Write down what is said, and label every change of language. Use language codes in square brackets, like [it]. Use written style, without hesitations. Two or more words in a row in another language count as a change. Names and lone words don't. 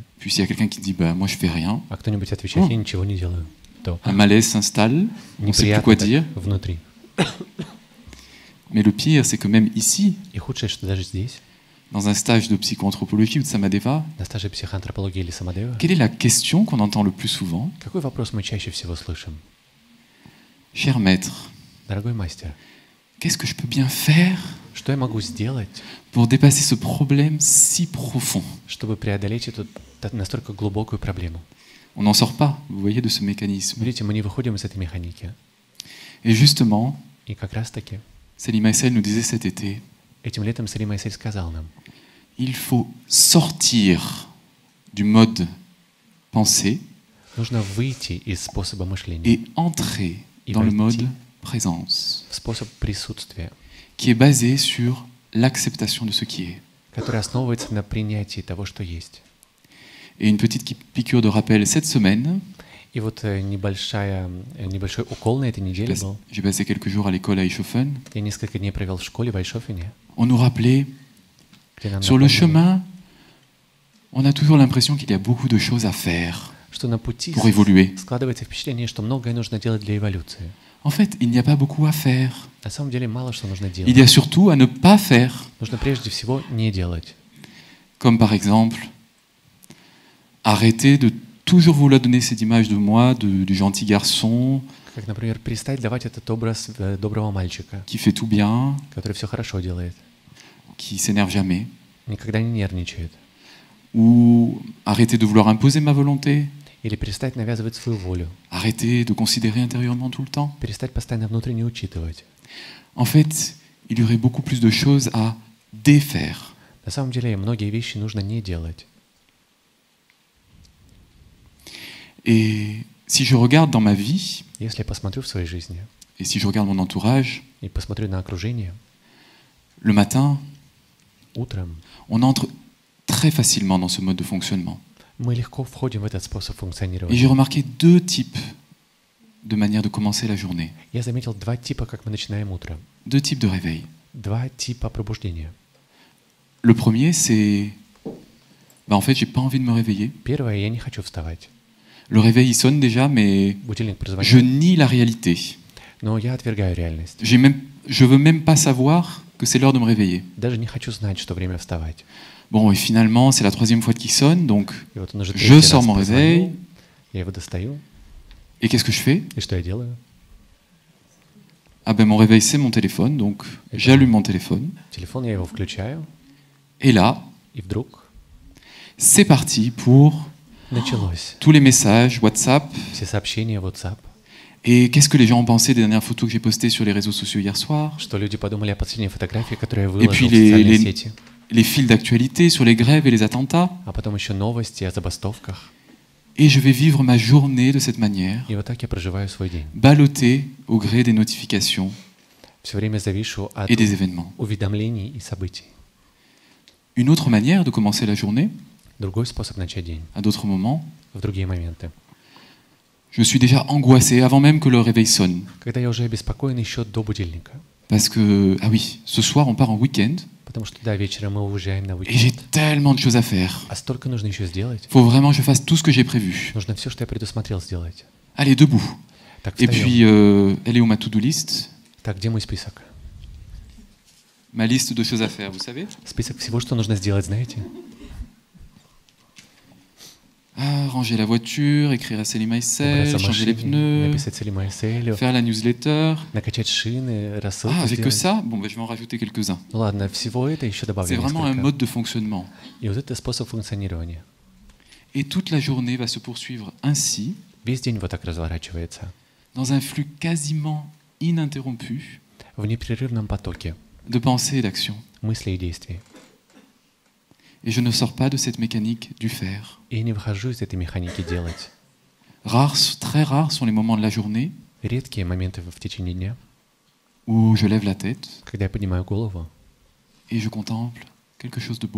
[fr] Puis, s'il y a quelqu'un qui dit « Moi, je fais rien [ru] А кто-нибудь отвечает, я ничего не делаю. », то [fr] un malaise s'installe, on ne sait plus [ru] неприятно [fr] quoi [ru] так [fr] dire. [ru] внутри. [fr] Mais le pire, c'est que même ici, [ru] И худшее, что даже здесь, [fr] dans un stage de psychoanthropologie ou de Samadeva, [ru] на стаже психоантропологии или самодева, [fr] quelle est la question qu'on entend le plus souvent? [ru] какой вопрос мы чаще всего слышим? [fr] Cher maître, [ru] Дорогой мастер, [fr] qu'est-ce que je peux bien faire [ru] что я могу сделать, [fr] pour dépasser ce problème si profond? [ru] чтобы преодолеть эту настолько глубокую проблему? [fr] On n'en sort pas, vous voyez, de ce mécanisme. [ru] Видите, мы не выходим из этой механики. [fr] Et justement, [ru] И как раз-таки [fr] Salim Aïssel nous disait cet été, [ru] этим летом Салим Айсель сказал нам, [fr] il faut sortir du mode pensée [ru] нужно выйти из способа мышления [fr] et entrer dans le mode présence, [ru] в способ присутствия, [fr] qui est basé sur l'acceptation de ce qui est. [ru] который основывается на принятии того, что есть. [fr] Et une petite piqûre de rappel cette semaine, [ru] И вот небольшой укол на этой неделе был. [fr] j'ai passé quelques jours à l'école à Eichhofen, [ru] Я несколько дней провел в школе в Айшофене, [fr] on nous rappelait, [ru] где нам [fr] sur le [ru] напомнили, [fr] chemin, on a toujours l'impression qu'il y a beaucoup de choses à faire [ru] что на пути [fr] pour évoluer. [ru] складывается впечатление, что многое нужно делать для эволюции. [fr] En fait, il n'y a pas beaucoup à faire. [ru] На самом деле мало что нужно [fr] Il [ru] делать. [fr] y a surtout à ne pas faire. [ru] Нужно прежде всего не делать. [fr] Comme par exemple, arrêter de toujours vouloir donner cette image de moi, du gentil garçon, [ru] Как, например, перестать давать этот образ доброго мальчика, [fr] qui fait tout bien, [ru] который все хорошо делает, [fr] qui s'énerve jamais. [ru] никогда не нервничает. [fr] Ou arrêter de vouloir imposer ma volonté, [ru] Или перестать навязывать свою волю, [fr] arrêter de considérer intérieurement tout le temps. [ru] перестать постоянно внутренне учитывать. [fr] En fait, il y aurait beaucoup plus de choses à défaire. [ru] На самом деле многие вещи нужно не делать. [fr] Et si je regarde dans ma vie, [ru] Если я посмотрю в своей жизни [fr] et si je regarde mon entourage, [ru] и посмотрю на окружение, [fr] le matin, [ru] утром [fr] on entre très facilement dans ce mode de fonctionnement. [ru] мы легко входим в этот способ [fr] Et [ru] функционирования. [fr] j'ai remarqué deux types de manière de commencer la journée, [ru] Я заметил два типа, как мы начинаем утро. [fr] deux types de réveil. [ru] Два типа пробуждения. [fr] Le premier, c'est en fait, j'ai pas envie de me réveiller. [ru] Первое, я не хочу вставать. [fr] Le réveil, il sonne déjà, mais [ru] Будильник [fr] je [ru] прозвонил. [fr] nie la réalité. [ru] Но я отвергаю реальность. [fr] Je veux même pas savoir que c'est l'heure de me réveiller. [ru] Даже не хочу знать, что время вставать. [fr] Bon, et finalement, c'est la 3e fois qu'il sonne, donc [ru] И вот он уже [fr] je [ru] третий [fr] sors [ru] раз [fr] mon réveil. [ru] позвонил, я его достаю, [fr] Et qu'est-ce que je fais? [ru] и что я делаю? [fr] Ah ben mon réveil, c'est mon téléphone, donc j'allume mon téléphone. [ru] Телефон, я его включаю, [fr] Et là, [ru] и вдруг [fr] c'est parti pour [ru] началось. [fr] tous les messages, [ru] WhatsApp. Все сообщения, WhatsApp. [fr] Et qu'est-ce que les gens ont pensé des dernières photos que j'ai postées sur les réseaux sociaux hier soir? [ru] Что люди подумали о последней фотографии, которую я [fr] Et puis [ru] выложил в социальные сети. [fr] les fils d'actualité sur les grèves et les attentats. [ru] А потом еще новости о забастовках. [fr] Et je vais vivre ma journée de cette manière, [ru] И вот так я проживаю свой день. [fr] ballottée au gré des notifications [ru] Все время завишу от [fr] et des événements. [ru] уведомлений и событий. [fr] Une autre manière de commencer la journée, [ru] Другой способ начать день. [fr] à d'autres moments, [ru] В другие моменты. [fr] je suis déjà angoissé avant même que le réveil sonne. [ru] Когда я уже обеспокоен еще до будильника. [fr] Parce que, ah oui, ce soir on part en week-end [ru] Потому что, да, вечером мы уезжаем на [fr] et j'ai [ru] уикенд. [fr] tellement de choses à faire. [ru] А столько нужно еще сделать. [fr] Il faut vraiment que je fasse tout ce que j'ai prévu. [ru] Нужно все, что я предусмотрел, сделать. [fr] Allez, debout. [ru] Так, [fr] Et [ru] встаем. [fr] puis, elle est où ma [en] to-do list? [ru] Так, где мой список? [fr] Ma liste de choses à faire, vous savez? [ru] Список всего, что нужно сделать, знаете? [fr] Ah, ranger la voiture, écrire à Sally [ru] Убраться [fr] Maisel, [ru] в [fr] changer les [ru] машине, [fr] pneus, [ru] написать Салима Эсселю, [fr] faire la newsletter. [ru] накачать шины, рассылку [fr] Ah, avec que [ru] сделать. [fr] ça? Bon, ben, je vais en rajouter quelques-uns. [ru] Ну ладно, всего это еще [fr] C'est [ru] добавлю [fr] vraiment un [ru] несколько. [fr] mode de fonctionnement. [ru] И вот это способ функционирования. [fr] Et toute la journée va se poursuivre ainsi, [ru] Весь день вот так разворачивается. [fr] dans un flux quasiment ininterrompu [ru] В непрерывном потоке [fr] de pensées et d'actions. [ru] мыслей и действий. [fr] Et je ne sors pas de cette mécanique du faire. [ru] И я не выхожу из этой механики делать. [fr] Très rares sont les moments de la journée [ru] Редкие моменты в течение дня, [fr] où je lève la tête [ru] когда я поднимаю голову [fr] et je contemple quelque chose de beau.